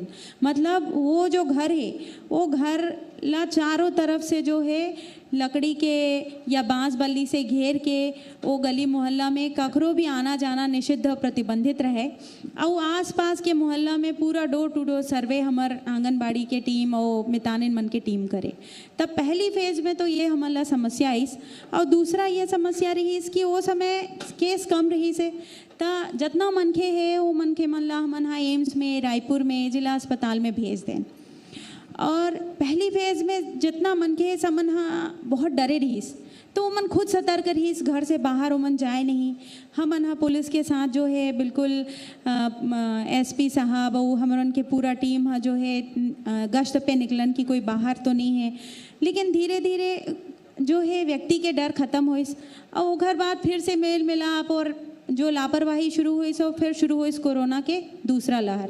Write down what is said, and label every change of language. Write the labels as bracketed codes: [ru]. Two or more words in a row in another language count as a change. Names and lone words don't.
[hne] मतलब वो जो घर है वो घर ला चारों तरफ से जो है लकड़ी के या बांस बल्ली से घेर के वो गली मोहल्ला में ककरो भी आना जाना निषिद्ध प्रतिबंधित रहे और आसपास के मोहल्ला में पूरा [en] door to door [hne] सर्वे हमार आंगनबाड़ी के टीम और मितानिन मन के टीम करे। तब पहली फेज में तो ये हमारा समस्या आई और दूसरा ये समस्या रही इसकी वो समय केस कम रही से ता जितना मनखे है वो मनखे मन ला हमन एम्स में रायपुर में जिला अस्पताल में भेज दें और पहली फेज में जितना मनखे समन बहुत डरे रहीस तो उमन खुद सतर्क रहीस घर से बाहर उमन जाए नहीं। हमन पुलिस के साथ जो है बिल्कुल एसपी साहब और हमरन के पूरा टीम जो है गश्त पे निकलन की कोई बाहर तो नहीं है लेकिन धीरे धीरे जो है व्यक्ति के डर खत्म हुई और घर बाद फिर से मेल मिलाप और जो लापरवाही शुरू हुई सो फिर शुरू हुई कोरोना के दूसरा लहर।